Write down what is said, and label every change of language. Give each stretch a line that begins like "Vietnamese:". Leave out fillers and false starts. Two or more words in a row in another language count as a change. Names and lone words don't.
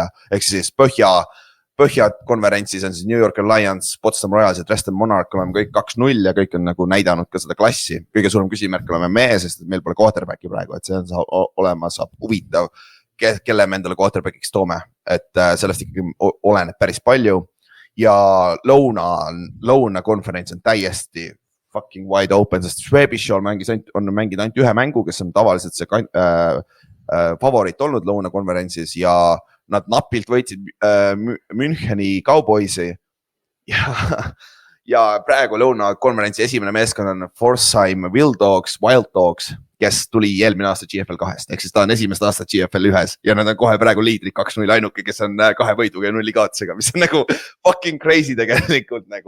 Estonian: Ehk siis Põhja konverentsis on siis New York Lions, Potsdam Royals ja Dresden Monarch oleme kõik 2-0 ja kõik on nagu näidanud ka seda klassi. Kõige suurem küsimärk oleme meie, sest meil pole quarterbacki praegu, et see on olema saab huvitav, kelle me endale quarterbackiks toome. Et sellest ikkagi oleneb päris palju ja lõuna konverents on täiesti
English: fucking wide open,
Estonian: sest Schwäbisch on mänginud ainult ühe mängu, kes on tavaliselt see favoriit olnud lõuna konverentsis ja nad napilt võitsid Müncheni Cowboysi ja praegu lõuna konverentsi esimene meeskond on Forsheim Wild Dogs, kes tuli eelmine aasta GFL 2, ehk siis ta on esimest aastat GFL 1 ja nad on kohe praegu liidrid 2-0 ainuke, kes on 2 võiduga ja 0 kaotusega, mis on nagu
English: fucking crazy
Estonian: tegelikult nagu.